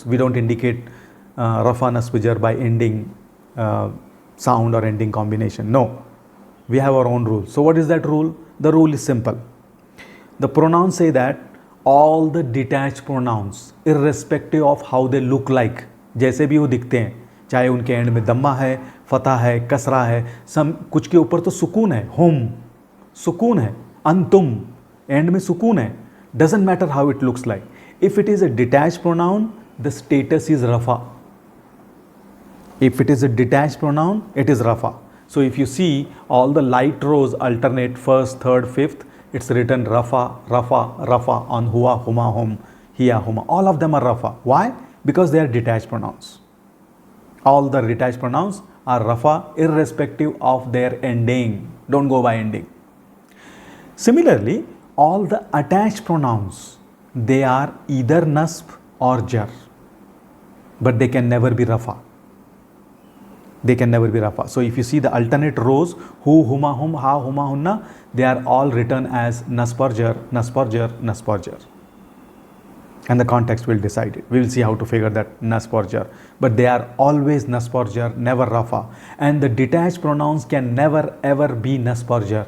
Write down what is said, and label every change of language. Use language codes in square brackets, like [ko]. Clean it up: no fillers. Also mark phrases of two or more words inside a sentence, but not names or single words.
[en] We don't indicate rafa nasbijar by ending sound or ending combination. No, we have our own rules. So what is that rule? The rule is simple. The pronouns say that all the detached pronouns, irrespective of how they look like, [hi] जैसे भी वो दिखते हैं, चाहे उनके एंड में दम्मा है, फता है, कसरा है, कुछ के ऊपर तो सुकून है, हुम सुकून है, अंतुम एंड में सुकून है, [en] doesn't matter how it looks like. If it is a detached pronoun, the status is rafa. If it is a detached pronoun, it is rafa. So if you see all the light rows alternate first, third, fifth, it's written rafa, rafa, rafa on hua, [ar] هما، هم، هي، هما. [en] All of them are rafa. Why? Because they are detached pronouns. All the detached pronouns are rafa irrespective of their ending. Don't go by ending. Similarly, all the attached pronouns, they are either nasb or jar, but they can never be rafa. They can never be rafa. So if you see the alternate rows, [ar] ه، هما، هم، ها، هما, [en] hunna, they are all written as nasb or jar, nasb or jar, nasb or jar. And the context will decide it. We will see how to figure that nasb or jar. But they are always nasb or jar, never rafa. And the detached pronouns can never ever be nasb or jar.